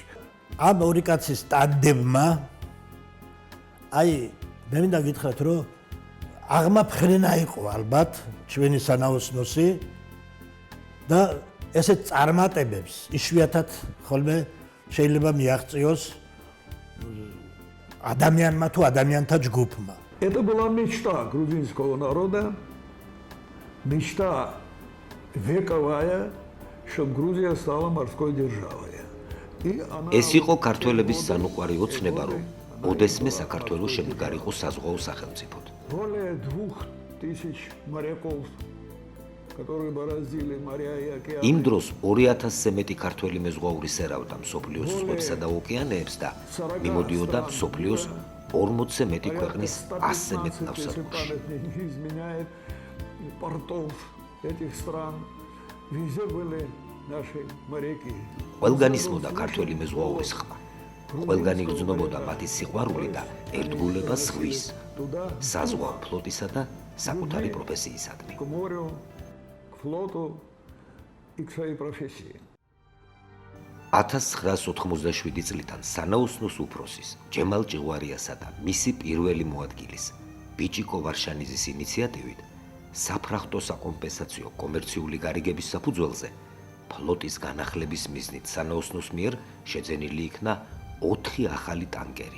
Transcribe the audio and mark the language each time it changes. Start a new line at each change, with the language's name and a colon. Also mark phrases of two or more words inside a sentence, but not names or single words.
Georgian: ამ ორი კაცის ტანდემმა აი მე მინდა გითხრათ, რომ აღმაფხრენა იყო ალბათ ჩვენი სანაოსნოსი და ესეთ წარმატებებს იშვიათად ხოლმე შეიძლება მიაღწიოს ადამიანმა თუ ადამიანთა ჯგუფმა.
Russian: Это была мечта грузинского народа, мечта вековая, чтобы Грузия стала морской державой.
Georgian: ეს იყო ქართველების სანუყვარი ოცნება, რომ ოდესმე საქართველოს შემდგარიყო საზღვაო სახელმწიფოდ.
Russian: Более 2000 моряков, которые бороздили моря и океаны.
Georgian: იმ დროს 2000-ზე მეტი ქართველი მეზღვაური სერავდა მსოფლიოს ზღვებსა და ოკეანეებს და მიმოდიოდა მსოფლიოს 40-ზე მეტი ქვეყნის 100-ზე მეტ ნავსადგურში.
Russian: портов этих стран везде были наши моряки.
Georgian: ყველგან ისმოდა ქართველი მეზღვაურის ხმა. ყველგან იგრძნობოდა მათი სიყვარული და ერთგულება ზღვის, საზღვაო ფლოტისა და საკუთარი პროფესიისადმი.
Russian: К морю, к флоту и к своей профессии.
Georgian: 1987 წლიდან სანაოსნოს უფროსის ჯემალ ჭიღვარიასა და მისი პირველი მოადგილის ბიჭიკო ვარშანიძის ინიციატივით საფრახტო საკომპენსაციო კომერციული გარიგების საფუძველზე ფლოტის განახლების მიზნით სანაოსნოს მიერ შეძენილი იქნა 4 ახალი ტანკერი.